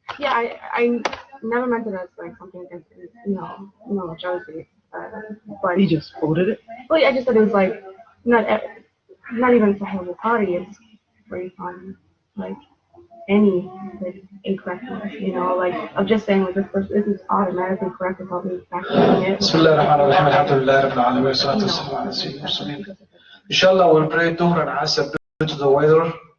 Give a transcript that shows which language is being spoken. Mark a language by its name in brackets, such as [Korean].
[English] Yeah, I never meant it as like something against Josie, but He just quoted it. well, I just thought it was like not even Sahih Bukhari is where you find like any like incorrectness, like I'm just saying like this is automatically correct without me factoring it. [Arabic] بسم الله الرحمن الرحيم الحمد لله رب العالمين والصلاة والسلام على سيدنا المرسلين. [English] Inshallah we'll pray Dhuhr and Asr due to the weather.